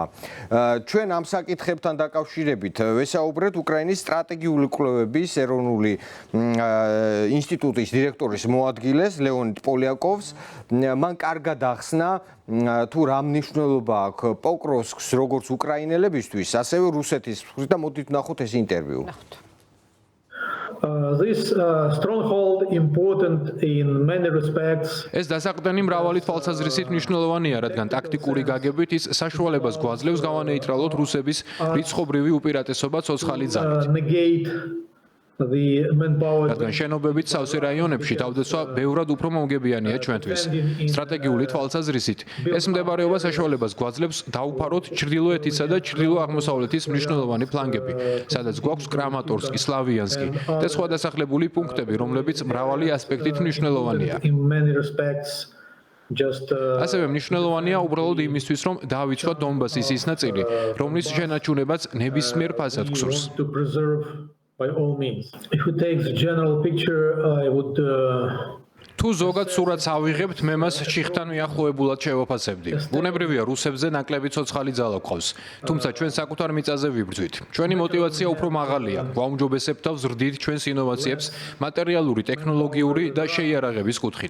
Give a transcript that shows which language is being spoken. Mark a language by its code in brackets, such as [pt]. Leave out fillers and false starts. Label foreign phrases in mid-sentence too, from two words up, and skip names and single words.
[ka] ჩვენ ამ საკითხებთან დაკავშირებით ვესაუბრეთ უკრაინის სტრატეგიული კვლევების ეროვნული ინსტიტუტის დირექტორის მოადგილეს ლეონიდ პოლიაკოვს. მან კარგად ახსნა თუ რა მნიშვნელობა აქვს პოკროვსკს როგორც უკრაინელებისთვის, ასევე რუსეთის მხრიდან და მოდით ვნახოთ ეს ინტერვიუ. [en] This stronghold important in many respects. [ka] ეს დასაყრდენი მრავალი თვალსაზრისით მნიშვნელოვანია, რადგან ტაქტიკური გაგებით ის საშუალებას გვაძლევს გავანეიტრალოთ რუსების რიცხობრივი უპირატესობა ცოცხალი ძალით. [en] the manpower. [ka] რადგან შენობებით სავსე რაიონებში თავდაცვა ბევრად უფრო მომგებიანია ჩვენთვის. სტრატეგიული თვალსაზრისით, ეს მდებარეობა საშუალებას გვაძლევს დაუფაროთ ჩრდილოეთისა და ჩრდილო-აღმოსავლეთის მნიშვნელოვანი ფლანგები, სადაც გვაქვს კრამატორსკი, სლავიანსკი და სხვა დასახლებული პუნქტები, რომლებიც მრავალი ასპექტით მნიშვნელოვანია. [en] In many respects, just [ka] ასევე მნიშვნელოვანია უბრალოდ იმისთვის, რომ დაავიწყოთ დონბასის ის ნაწილი, რომლის შენარჩუნებაც ნებისმიერ ფასად გსურს. [en] to preserve by all means. If we take the general picture, I would [ka] თუ ზოგად სურათს ავიღებთ, მე მას ჩიხთან მიახლოებულად შევაფასებდი. ბუნებრივია, რუსებზე ნაკლები ცოცხალი ძალა გვყავს, თუმცა ჩვენ საკუთარ მიწაზე ვიბრძვით. ჩვენი мотиваცია უფრო მაღალია. გვაუმჯობესებთ და ვზრდით ჩვენს ინოვაციებს მატერიალური, ტექნოლოგიური და შეიარაღების კუთხით.